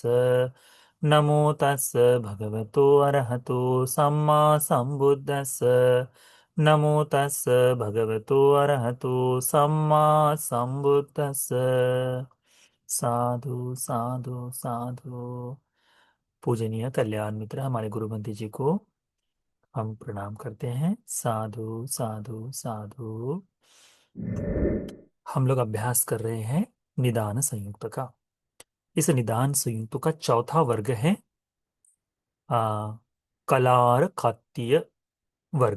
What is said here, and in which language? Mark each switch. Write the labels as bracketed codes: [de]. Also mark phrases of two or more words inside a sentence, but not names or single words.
[pi] नमो तस् भगवतो अरहतो सम्मा सम्बुद्धस्स। नमो तस् भगवतो अरहतो सम्मा सम्बुद्धस्स। साधु साधु साधु। [hi] पूजनीय कल्याण मित्र हमारे गुरुमंत्री जी को हम प्रणाम करते हैं। [pi] साधु साधु साधु। [hi] हम लोग अभ्यास कर रहे हैं निदान संयुक्त का। इस निदान संयुक्त का चौथा वर्ग है आ, कलार खत्य वर्ग।